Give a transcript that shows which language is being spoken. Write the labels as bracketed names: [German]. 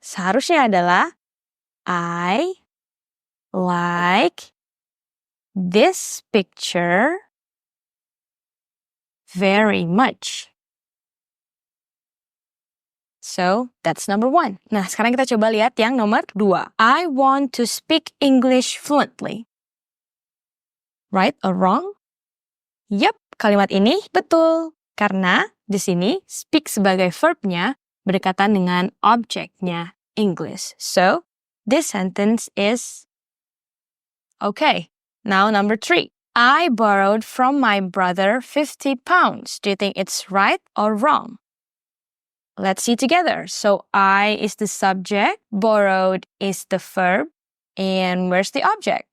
[Indonesian] Seharusnya adalah [English] I like this picture very much. So, that's number 1. [Indonesian] Nah, sekarang kita coba lihat yang nomor 2. [English] I want to speak English fluently. Right or wrong? Yep, [Indonesian] kalimat ini betul. Karena di sini speak sebagai verbnya berdekatan dengan objeknya English. [English] So, this sentence is okay. Now, number 3. I borrowed from my brother 50 pounds. Do you think it's right or wrong? Let's see together. So, I is the subject, borrowed is the verb, and where's the object?